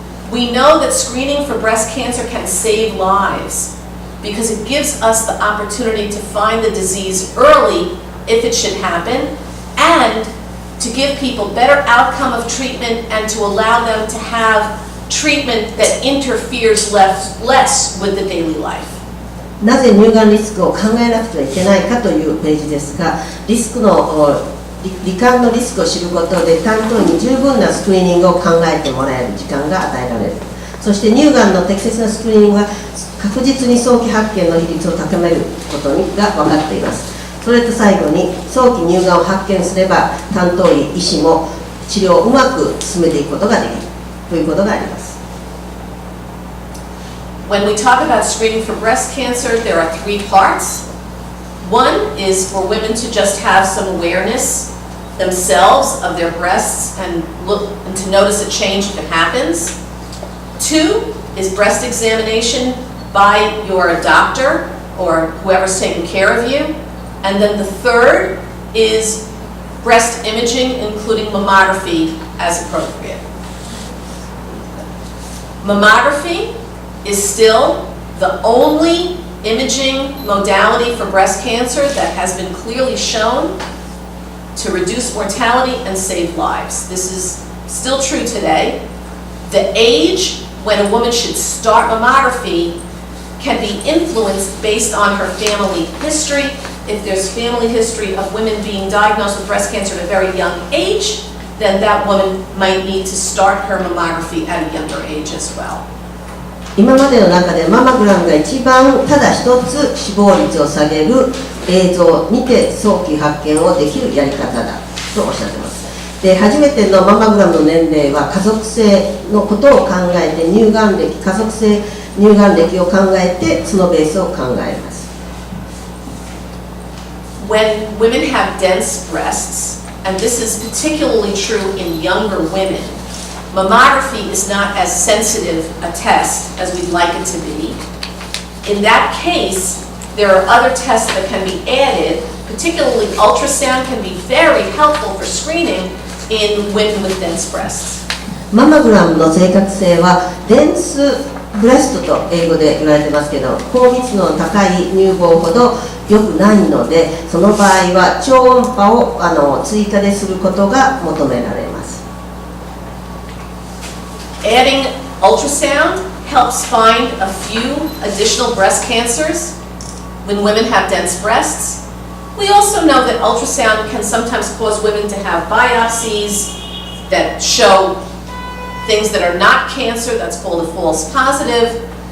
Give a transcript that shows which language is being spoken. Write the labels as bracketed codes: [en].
[en] We know that screening for breast cancer can save lives because it gives us the opportunity to find the disease early if it should happen, and to give people better outcome of treatment and to allow them to have treatment that interferes less with the daily life. [ja] なぜ乳がんリスクを考えなくてはいけないかというページですが、罹患のリスクを知ることで担当医に十分なスクリーニングを考えてもらえる時間が与えられる。そして乳がんの適切なスクリーニングは確実に早期発見の比率を高めることが分かっています。それと最後に早期乳がんを発見すれば担当医、医師も治療をうまく進めていくことができるということがあります。 [en] When we talk about screening for breast cancer, there are three parts. One is for women to just have some awareness themselves of their breasts and to notice a change if it happens. Two is breast examination by your doctor or whoever's taking care of you. And then the third is breast imaging, including mammography as appropriate. Mammography is still the only imaging modality for breast cancer that has been clearly shown to reduce mortality and save lives. This is still true today. The age when a woman should start mammography can be influenced based on her family history. If there's family history of women being diagnosed with breast cancer at a very young age, then that woman might need to start her mammography at a younger age as well. [ja] 今までの中でママグラムが一番ただ一つ死亡率を下げる映像にて早期発見をできるやり方だとおっしゃってます。で、初めてのママグラムの年齢は家族性のことを考えて乳がん歴、家族性乳がん歴を考えてそのベースを考えます。 [en] When women have dense breasts, and this is particularly true in younger women, mammography is not as sensitive a test as we'd like it to be. In that case, there are other tests that can be added, particularly ultrasound can be very helpful for screening in women with dense breasts. [ja] ママグラムの正確性はデンスブレストと英語で言われてますけど、高密度の高い乳房ほど良くないので、その場合は超音波を追加ですることが求められます。 [en] Adding ultrasound helps find a few additional breast cancers when women have dense breasts. We also know that ultrasound can sometimes cause women to have biopsies that show things that are not cancer, that's called a false positive.